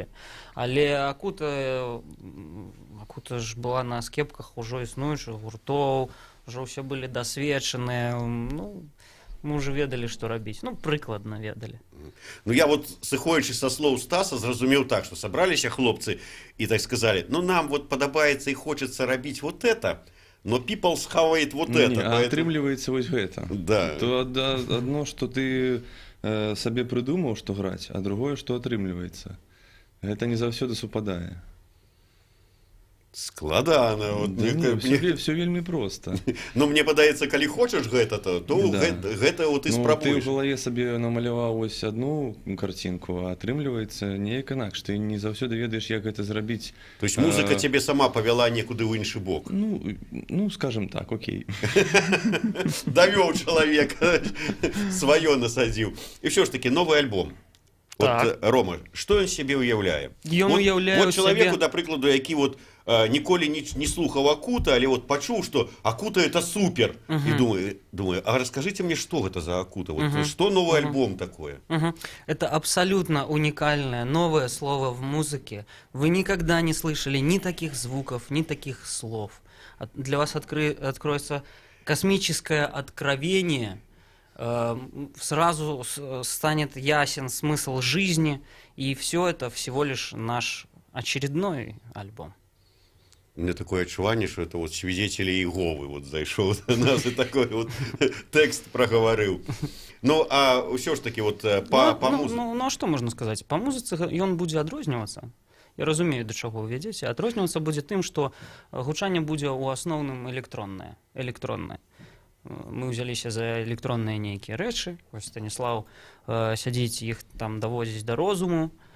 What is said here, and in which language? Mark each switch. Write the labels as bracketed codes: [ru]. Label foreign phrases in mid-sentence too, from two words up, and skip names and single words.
[be] Але Акута ж была на скепках ужо існуючых гуртоў, ужо ўсе былі дасведчаныя, ну, мы ўжо ведалі, што рабіць. Ну, прыкладна ведалі. Ну, я вот, сыходзячы са слоў Стаса, зразумеў так, што сабраліся хлопцы і так сказалі, ну, нам вот падабаецца і хочацца рабіць [ru] вот это, [be] но people схавает [ru] вот это. [be] А атрымліваецца вось гэта. Да. То адно, што ты сабе прыдумаў, што граць, а другое, што атрымліваецца. Гэта не заўсёды супадае. Складана. Вот, все вельмі проста. Ну, мне падаецца, калі хочаш гэта, то гэта вот і спрабуеш. Ты ў галаве сабе намаляваў [uk] ось одну картинку, [be] а атрымліваецца неяк інакш. Ты не заўсёды ведаеш, як гэта зрабіць. [ru] То есть [be] музыка цябе сама павяла некуды ў іншы бок. [ru] Ну, скажем так, окей. [be] Давёў чалавек, сваё насадзіў. І ўсё ж такі, новы альбом. Так. Вот, Рома, что ён себе уяўляе? Ён уяўляе [ru] вот человеку, [be] сябе- да прыкладу, які вот ніколі не слухаў Акута, але вот пачуў, [ru] что Акута это супер. И думаю, а расскажите мне, что это за Акута? Вот, что новый альбом такое? Это абсолютно уникальное новое слово в музыке. Вы никогда не слышали ни таких звуков, ни таких слов. Для вас откроется космическое откровение. Сразу станет ясен смысл жизни. И все это всего лишь наш очередной альбом. У меня такое отчувание, что это вот свидетели Иеговы вот зайшоў до нас и такой вот текст проговорил. Ну, а все ж таки вот по музыке. Ну, а что можно сказать? [be] По музыцы ён будзе адрознівацца. Я разумею, да чаго вы вядзеце. Адрознівацца будзе тым, што гучанне будзе ў асноўным электроннае. Мы ўзяліся за электронныя нейкія рэчы. Вось Станіслаў сядзіць іх там даводзіць да розуму.